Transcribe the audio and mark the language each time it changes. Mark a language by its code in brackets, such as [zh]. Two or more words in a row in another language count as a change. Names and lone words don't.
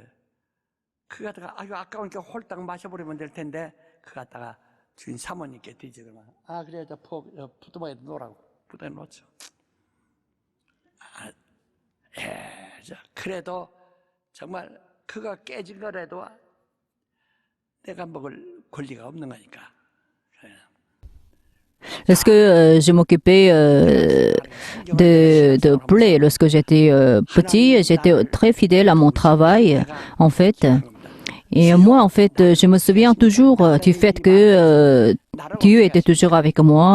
[ko] 그 갖다가 아유 아까우니까 홀딱 마셔버리면 될 텐데 그 갖다가 주인 사모님께 드리지 그러면 그래 저 부뚜막에 놓으라고 부뚜막에 놓죠. 그래도 정말 그가 깨진 거라도 내가 먹을 권리가 없는 거니까. [fr] Est-ce que je m'occupais de poulet lorsque j'étais petit? J'étais très fidèle à mon travail, en fait. Et moi, en fait, je me souviens toujours du fait que Dieu était toujours avec moi.